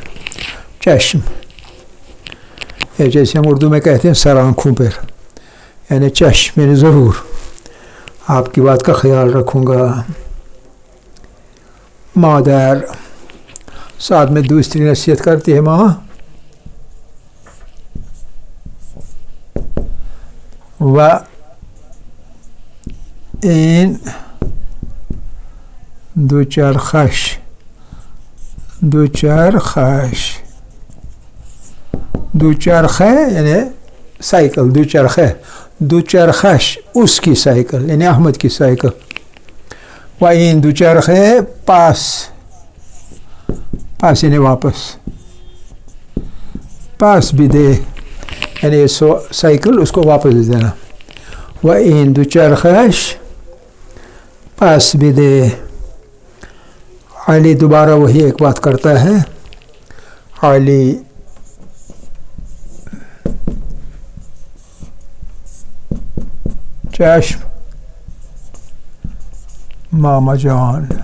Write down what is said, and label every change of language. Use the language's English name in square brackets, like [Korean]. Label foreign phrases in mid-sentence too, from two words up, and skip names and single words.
[Urdu] چشم جیسے ہم اردو میں کہتے ہیں سر آنکھوں پر، یعنی چشم یعنی ضرور، آپ کی بات کا خیال رکھوں گا. مادر ساتھ میں دوسری نصیحت کرتی ہے، ماں [Persian] و این دوچرخه [Urdu] یعنی سائیکل. دوچرخش اس کی سائیکل یعنی احمد کی سائیکل. [Persian] و این دوچرخه پاس [Urdu] یعنی واپس. پاس بھی دے یعنی سائیکل اس کو واپس دے دینا. [Persian] و این دوچرخش پاس [Urdu] بھی دے. علی دوبارہ وہی ایک بات کرتا ہے. [Persian] علی چشم ماما جان.